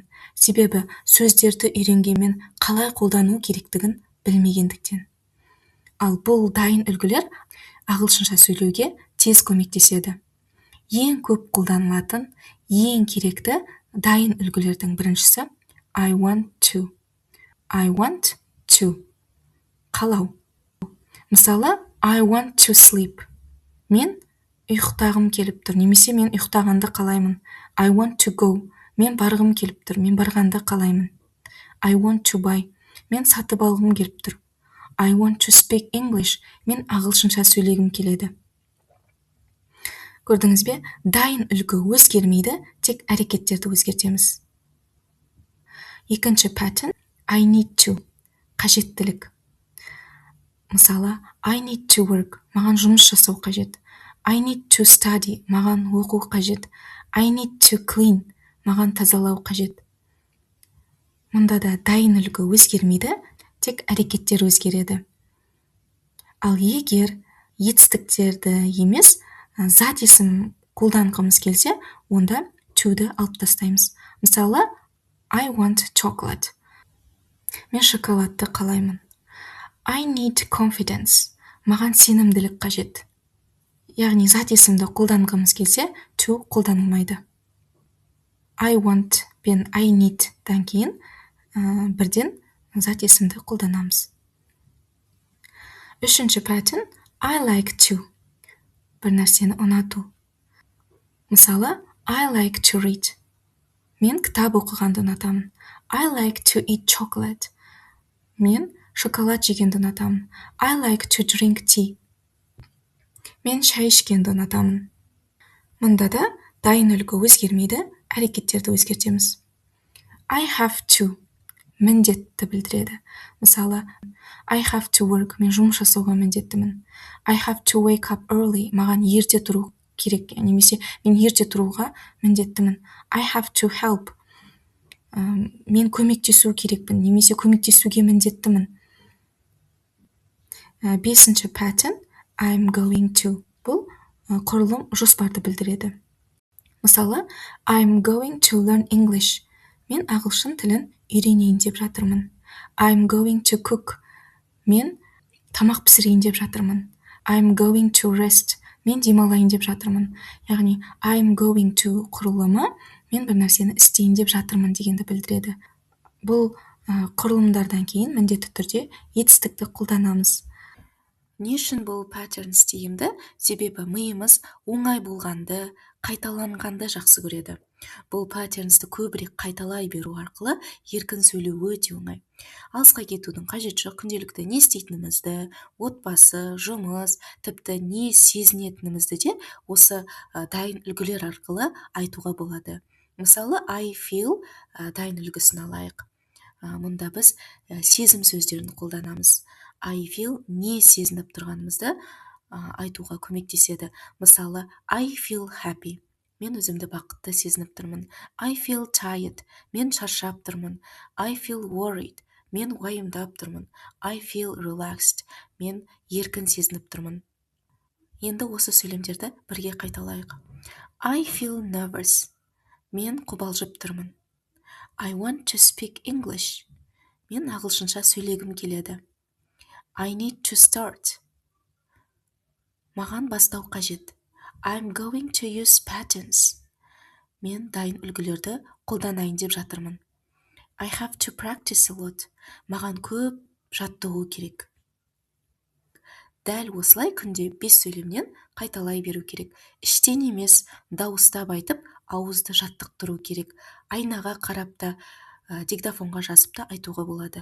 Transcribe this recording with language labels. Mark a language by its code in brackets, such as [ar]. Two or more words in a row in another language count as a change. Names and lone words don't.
[kk] Себебі сөздерді үйренгенмен қалай қолдану керектігін білмегендіктен. Ал бұл дайын үлгілер ағылшынша сөйлеуге тез көмектеседі. Ең көп қолданылатын, ең керекті дайын үлгілердің біріншісі [en] I want to. I want to. [kk] Қалау. Мысалы, [en] I want to sleep. [kk] Мен ұйықтағым келіп тұр, немесе мен ұйықтағанды қалаймын. [en] I want to go. [kk] Мен барғым келіп тұр, мен барғанды қалаймын. [en] I want to buy. [kk] Мен сатып алғым келіп тұр. [en] I want to speak English. [kk] Мен ағылшынша сөйлегім келеді. Көрдіңіз бе? Дайын үлгі өзгермейді, тек әрекеттерді өзгертеміз. Екінші pattern [en] I need to. [kk] Қажеттілік. Мысалы, [en] I need to work. [kk] Маған жұмыс жасау қажет. [en] I need to study. [kk] Маған оқу қажет. [en] I need to clean. [kk] Маған тазалау қажет. Мұнда да дайын үлгі өзгермейді, тек әрекеттер өзгереді. Ал егер етістіктерді емес, зат есім қолданғымыз келсе, онда to-ді алып тастаймыз. Мысалы, [en] I want chocolate. [kk] Мен шоколадты қалаймын. [en] I need confidence. [kk] Маған сенімділік қажет. Яғни зат есімді қолданғымыз келсе, to қолданылмайды. [en] I want [kk] пен [en] I need [kk] дан кейін бірден зат есімді қолданамыз. Үшінші pattern [en] I like to. [kk] Бір нәрсені ұнату. Мысалы, [en] I like to read. [kk] Мен кітап оқығанды ұнатамын. [en] I like to eat chocolate. [kk] Мен шоколад жегенді ұнатамын. [en] I like to drink tea. [kk] Мен шай ішкенді ұнатамын. Мұнда да дайын үлгі өзгермейді, әрекеттерді өзгертеміз. [en] I have to. [kk] Міндетті білдіреді. Мысалы, [en] I have to work. [kk] Мен жұмыс жасауға міндеттімін. [en] I have to wake up early. [kk] Маған ерте тұру керек, немесе мен ерте тұруға міндеттімін. [en] I have to help. [kk] Мен көмектесу керекпін, немесе көмектесуге міндеттімін. Бесінші pattern [en] I'm going to. [kk] Бұл құрылым жоспарды білдіреді. Мысалы, [en] I'm going to learn English. [kk] Мен ағылшын тілін үйренейін деп жатырмын. [en] I'm going to cook. [kk] Мен тамақ пісірейін деп жатырмын. [en] I'm going to rest. [kk] Мен демалайын деп жатырмын. Яғни, [en] I'm going to [kk] құрылымы мен бір нәрсені істейін деп жатырмын дегенді білдіреді. Бұл құрылымдардан кейін міндетті түрде етістікті қолданамыз. Не үшін бұл patterns тиімді? Себебі миымыз оңай болғанды, қайталанғанды жақсы көреді. Бұл patternsті көбірек қайталай беру арқылы еркін сөйлеу өте оңай. Алысқа кетудің қажеті жоқ, күнделікті не істейтінімізді, отбасы, жұмыс, тіпті не сезінетінімізді де осы дайын үлгілер арқылы айтуға болады. Мысалы, [en] I feel [kk] дайын үлгісін алайық. Мұнда біз сезім сөздерін қолданамыз. [en] I feel [kk] не сезініп тұрғанымызды айтуға көмектеседі. Мысалы, [en] I feel happy. [kk] Мен өзімді бақытты сезініп тұрмын. [en] I feel tired. [kk] Мен шаршап тұрмын. [en] I feel worried. [kk] Мен уайымдап тұрмын. [en] I feel relaxed. [kk] Мен еркін сезініп тұрмын. Енді осы сөйлемдерді бірге қайталайық. [en] I feel nervous. [kk] Мен қобалжып тұрмын. [en] I want to speak English. [kk] Мен ағылшынша сөйлегім келеді. [en] I need to start. [kk] Маған бастау қажет. [en] I'm going to use patterns. [kk] Мен дайын үлгілерді қолданайын деп жатырмын. [en] I have to practice a lot. [kk] Маған көп жаттығу керек. Дәл осылай күнде 5 сөйлемнен қайталай беру керек. Іштен емес, дауыстап айтып, ауызды жаттықтыру керек. Айнаға қарап та, диктофонға жазып та айтуға болады.